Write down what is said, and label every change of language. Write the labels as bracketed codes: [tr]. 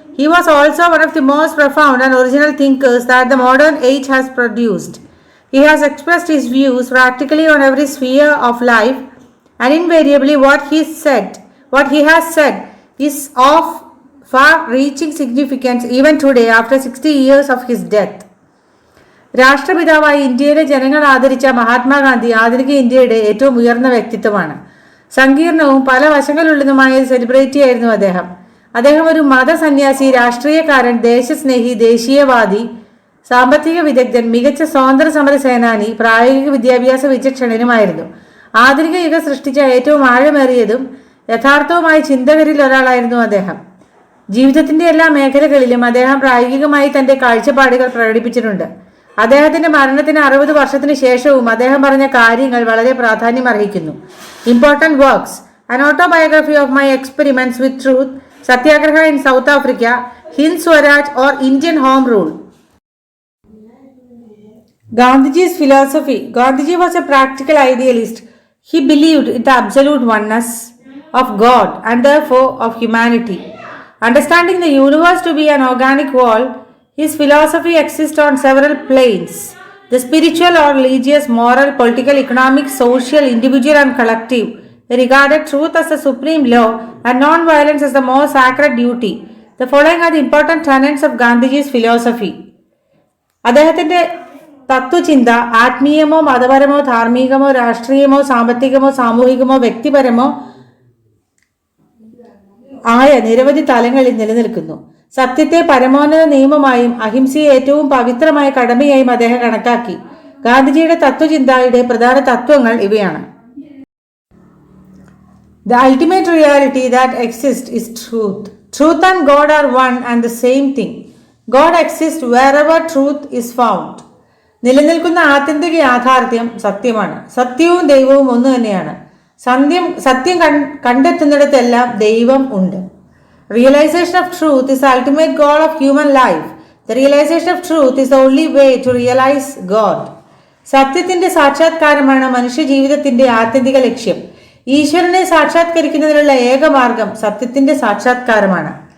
[en] He was also one of the most profound and original thinkers that the modern age has produced. He has expressed his views practically on every sphere of life, and invariably what he has said is of far-reaching significance even today after 60 years of his death. [ml] രാഷ്ട്രപിതാവായി ഇന്ത്യയിലെ ജനങ്ങൾ ആദരിച്ച മഹാത്മാഗാന്ധി ആധുനിക ഇന്ത്യയുടെ ഏറ്റവും ഉയർന്ന വ്യക്തിത്വമാണ്. സങ്കീർണവും പല വശങ്ങളുള്ളതുമായ ഒരു സെലിബ്രിറ്റിയായിരുന്നു അദ്ദേഹം. അദ്ദേഹം ഒരു മതസന്യാസി, രാഷ്ട്രീയക്കാരൻ, ദേശസ്നേഹി, ദേശീയവാദി, സാമ്പത്തിക വിദഗ്ധൻ, മികച്ച സ്വാതന്ത്ര്യ സമര സേനാനി, പ്രായോഗിക വിദ്യാഭ്യാസ വിചക്ഷണനുമായിരുന്നു. ആധുനിക യുഗം സൃഷ്ടിച്ച ഏറ്റവും ആഴമേറിയതും യഥാർത്ഥവുമായ ചിന്തകരിൽ ഒരാളായിരുന്നു അദ്ദേഹം. ജീവിതത്തിന്റെ എല്ലാ മേഖലകളിലും അദ്ദേഹം പ്രായോഗികമായി തന്റെ കാഴ്ചപ്പാടുകൾ പ്രകടിപ്പിച്ചിട്ടുണ്ട്. അദ്ദേഹത്തിന്റെ മരണത്തിന് 60 വർഷത്തിന് ശേഷവും അദ്ദേഹം പറഞ്ഞ കാര്യങ്ങൾ വളരെ പ്രാധാന്യം അർഹിക്കുന്നു. [en] Important works: An autobiography of my experiments with truth, Satyagraha in South Africa, Hind Swaraj or Indian Home Rule. Gandhiji's philosophy. Gandhiji was a practical idealist. He believed in the absolute oneness of God and therefore of humanity. Understanding the universe to be an organic whole, his philosophy exists on several planes: the spiritual or religious, moral, political, economic, social, individual and collective. He regarded truth as the supreme law and non-violence as the most sacred duty. The following are the important tenets of Gandhiji's philosophy. [ml] അദ്ദേഹത്തിന്റെ തത്വചിന്ത ആത്മീയമോ മതപരമോ ധാർമ്മികമോ രാഷ്ട്രീയമോ സാമ്പത്തികമോ സാമൂഹികമോ വ്യക്തിപരമോ ആയ നിരവധി തലങ്ങളിൽ നിലനിൽക്കുന്നു. സത്യത്തെ പരമോന്നത നിയമമായും അഹിംസയെ ഏറ്റവും പവിത്രമായ കടമയായും അദ്ദേഹം കണക്കാക്കി. ഗാന്ധിജിയുടെ തത്വചിന്തയുടെ പ്രധാന തത്വങ്ങൾ ഇവയാണ്. [en] The ultimate reality that exists is truth. Truth and God are one and the same thing. God exists wherever truth is found. [ml] നിലനിൽക്കുന്ന ആത്യന്തിക യാഥാർത്ഥ്യം സത്യമാണ്. സത്യവും ദൈവവും ഒന്ന് തന്നെയാണ്. സത്യം കണ്ടെത്തുന്നിടത്തെല്ലാം ദൈവം ഉണ്ട്. [en] Realization of truth is the ultimate goal of human life. The realization of truth is the only way to realize God. [ml] സത്യത്തിന്റെ സാക്ഷാത്കാരമാണ് മനുഷ്യ ജീവിതത്തിന്റെ ആത്യന്തിക ലക്ഷ്യം. ഈശ്വരനെ സാക്ഷാത്കരിക്കുന്നതിനുള്ള ഏക മാർഗം സത്യത്തിന്റെ സാക്ഷാത്കാരമാണ്.